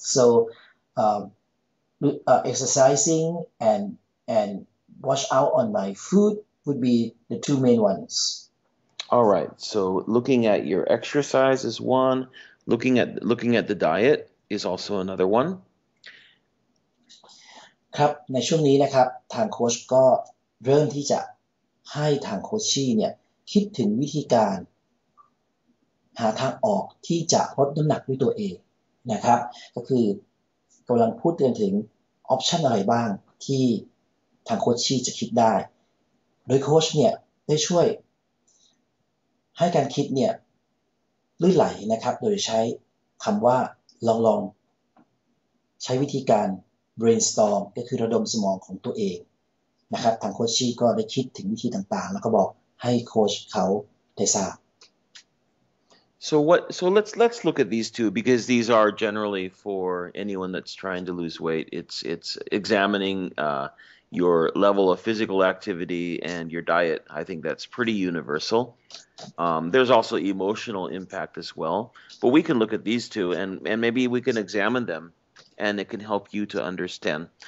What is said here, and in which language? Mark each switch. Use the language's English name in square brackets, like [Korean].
[English] So exercising and watch out on my food would be the two main ones. All right. So looking at your exercise is one. Looking at the diet is also another one. [Thai] ครับในช่วงนี้นะครับทางโค้ชก็เริ่มที่จะให้ทางโคชชี่เนี่ยคิดถึงวิธีการหาทางออกที่จะลดน้ำหนักด้วยตัวเองนะครับก็คือกำลังพูดถึงออปชันอะไรบ้างที่ทางโคชชี่จะคิดได้โดยโค้ชเนี่ยได้ช่วย ให้การคิดเนี่ยลื่นไหลนะครับโดยใช้คำว่าลองใช้วิธีการ brainstorm ก็คือระดมสมองของตัวเองนะครับทางโคชชี่ก็ได้คิดถึงวิธีต่างๆแล้วก็บอกให้โค้ชเขาได้ทราบ [English] So let's look at these two because these are generally for anyone that's trying to lose weight. It's examining your level of physical activity and your diet. I think that's pretty universal. There's also emotional impact as well, but we can look at these two and maybe we can examine them and it can help you to understand.